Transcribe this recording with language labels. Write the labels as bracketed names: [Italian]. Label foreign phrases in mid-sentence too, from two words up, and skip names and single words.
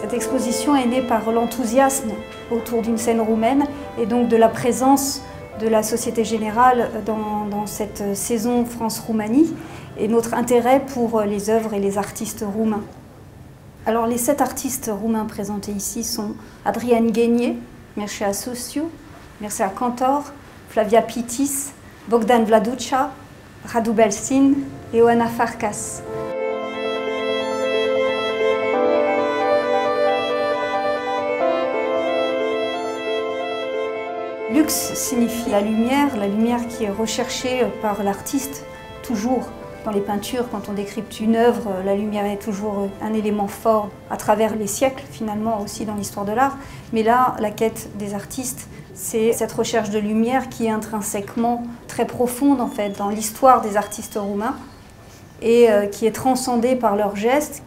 [French] L'exposition est née par l'enthousiasme autour d'une scène roumaine et donc de la présence de la Société Générale dans cette saison France-Roumanie et notre intérêt pour les œuvres et les artistes roumains. Alors les 7 artistes roumains présentés ici sont Adrian Ghenie, Mircea Suciu, Mircea Cantor, Flavia Pittis, Bogdan Vladucea, Radu Belsin et Oana Farkas. Lux signifie la lumière qui est recherchée par l'artiste, toujours dans les peintures, quand on décrypte une œuvre, la lumière est toujours un élément fort à travers les siècles, finalement aussi dans l'histoire de l'art. Mais là, la quête des artistes, c'est cette recherche de lumière qui est intrinsèquement très profonde en fait dans l'histoire des artistes roumains et qui est transcendée par leurs gestes.